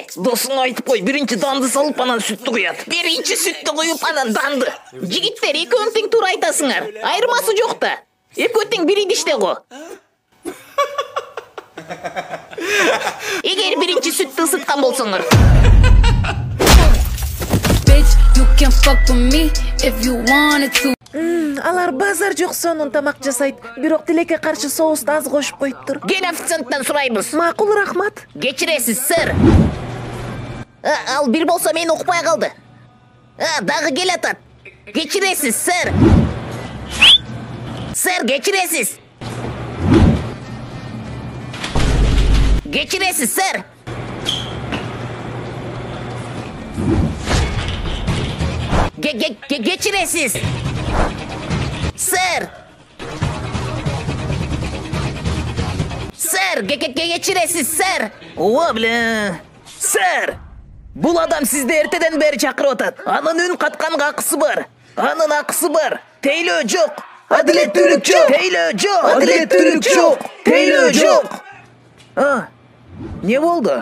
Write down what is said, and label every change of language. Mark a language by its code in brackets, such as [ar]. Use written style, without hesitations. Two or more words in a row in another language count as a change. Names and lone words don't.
[ky] Досуңа айтып кой, биринчи данды салып анан сүттү куят. Биринчи сүттү куюп анан данды. Жигиттер, экөөң тең туура айтасыңар. Айырмасы жок да. Экөө тең бир идиште го. Эгер биринчи сүттү ысыткан болсоңор. [en] Bitch, you can fuck with me if you wanted to. [ky] Алар базар жок сонун тамак жасайт. Бирок тилекке каршы соусту аз кошуп коюптур. Кел официанттан сурайбыз. Макул, рахмат. Кечиресиз, сэр. Ал бир болсо мени укпай калды. Дагы келатат. Кечиресиз, сэр. Сэр, кечиресиз. Кечиресиз, сэр. Кечиресиz. [en] Sir. Sir, кечиресиz, sir. [ky] Ооба биле. Сэр. Бул адам сизди эртеден бери чакырып атат. Анын үн катканга акысы бар. Анын акысы бар. Тейлөө жок. Адилеттүүлүк жок. Тейлөө жок. Адилеттүүлүк жок. Тейлөө жок. Не болду?